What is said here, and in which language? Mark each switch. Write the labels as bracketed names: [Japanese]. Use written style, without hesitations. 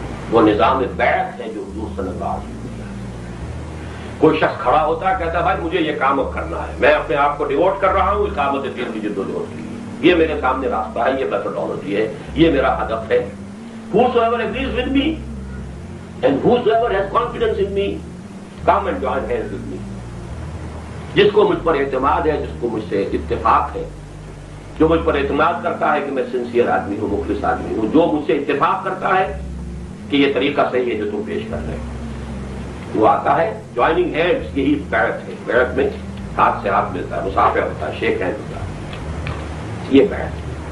[Urdu] وہ نظام بیعت ہے جو حضور صلی اللہ علیہ وسلم. کوئی شخص کھڑا ہوتا ہے، کہتا ہے بھائی مجھے یہ کام اب کرنا ہے، میں اپنے آپ کو ڈیووٹ کر رہا ہوں اقامت دین کی جدوجہد کے لیے، یہ میرے سامنے راستہ ہے، یہ میتھڈالوجی ہے، یہ میرا ہدف ہے. [English] Whosoever agrees with me and whosoever has confidence in me, come and join hands with me. [Urdu] جس کو مجھ پر اعتماد ہے، جس کو مجھ سے اتفاق ہے، جو مجھ پر اعتماد کرتا ہے کہ میں سنسیئر آدمی ہوں، مخلص آدمی ہوں، جو مجھ سے اتفاق کرتا ہے کہ یہ طریقہ صحیح ہے جو تم پیش کر رہے ہو، وہ آتا ہے. [English] joining hands [Urdu] یہی بیعت ہے. بیعت میں ہاتھ سے ہاتھ ملتا ہے، مصافحہ ہوتا ہے، شیک ہینڈ ہوتا ہے، یہ بیعت.